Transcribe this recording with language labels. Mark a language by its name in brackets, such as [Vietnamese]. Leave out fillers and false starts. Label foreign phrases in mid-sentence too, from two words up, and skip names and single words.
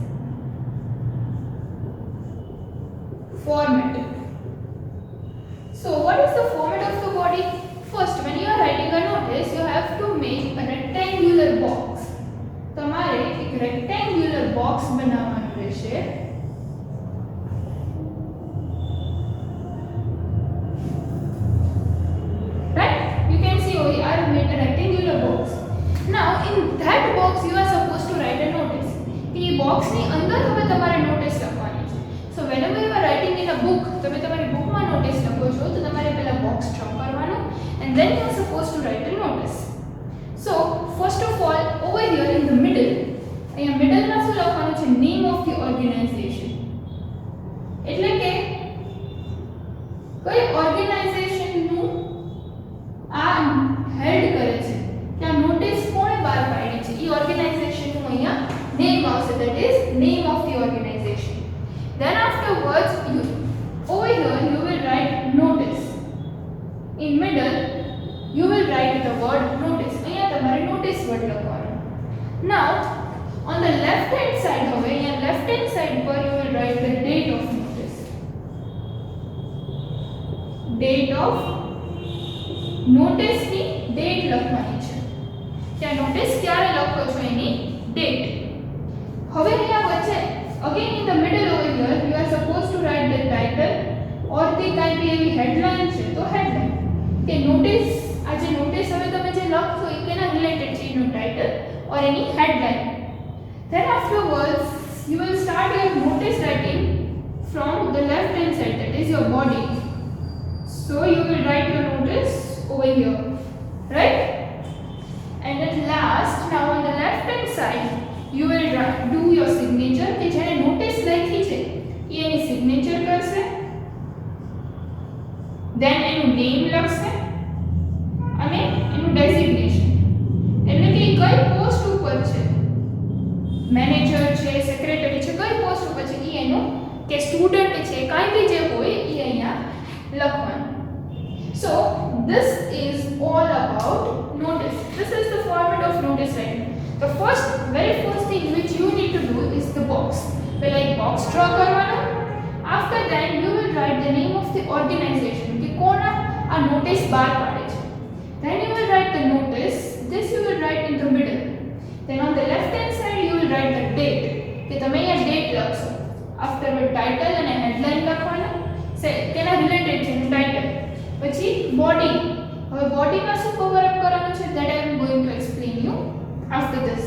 [English] Format. So, what is the format of the body? First, when you are writing a notice, you have to make a rectangular box. [Gujarati] તમારે એક [English] rectangular box [Gujarati] બનાવવાનું રહેશે. [English] Right? You can see over here I have made a rectangular box. Now in that box you are supposed to write a notice. The box [Gujarati] ની અંદર હવે તમારે નોટિસ લખવાની છે. [English] So whenever you are writing in a book, [Gujarati] તમે તમારી બુકમાં નોટિસ લખો છો તો તમારે પહેલા બોક્સ ડ્રો કરવાનું [English] and then you are supposed to write a notice. So first of all over here in the middle, [Gujarati] અહીંયા મિડલમાં શું લખવાનું છે? [English] Name of the organization. [Gujarati] એટલે કે કઈ ઓર્ગેનાઇઝેશન નું આ હેડ કરે છે, કે આ નોટિસ કોણે બહાર પાડી છે, એ ઓર્ગેનાઇઝેશન નું અહીંયા name આવશે, [English] that is name of the organization. Then afterwards you over here you will write notice. In middle you will write the word notice. [Gujarati] અહીંયા તમારે [English] notice word લખવાનો. Now on the left hand side [Gujarati] હવે અહીંયા [English] left hand side પર you will write the date of notice. Date of notice [Gujarati] ની date લખવાની છે, કે આ નોટિસ ક્યારે લખો છો એની date. હવે અહીંયા વચ્ચે [English] again in the middle over here you are supposed to write the title or the [Gujarati] કાંઈ બી એવી headline છે તો headline, કે નોટિસ આ જે નોટિસ હવે તમે જે લખશો એ કેના રિલેટેડ છે એનું ટાઇટલ [English] or any headline. Then afterwards you will start your notice writing from the left hand side, that is your body. So you will write your notice over here, right? And at last now on the left hand side you will do your signature, [Gujarati] કે જેને નોટિસ લખી છે એ એની સિગ્નેચર કરશે, then એનું નેમ લખશે અને એનું ડેઝિગ્નેશન, એટલે કે કઈ પોસ્ટ ઉપર છે, મેનેજર છે, સેક્રેટરી છે, કઈ પોસ્ટ ઉપર છે એ એનું, કે સ્ટુડન્ટ છે, કાંઈ બી જે હોય એ અહીંયા લખવાનું. [English] So this is all about notice. This is the format of notice writing. The very first thing which you need to do is the box. Well, like box draw karvano. After that you will write the name of the organization, [Gujarati] કે કોણ આ notice બહાર પાડે છે. [English] Then you will write the notice. This you will write in the middle. Then on the left hand side you will write the date, [Gujarati] કે તમે અહીંયા date લખશો. Afterward title અને headline લખવાના, તેના રિલેટેડ છે એનું ટાઇટલ. પછી બોડી, હવે બોડીમાં શું કવર અપ કરવાનું છે [English] that I am going to explain you after this.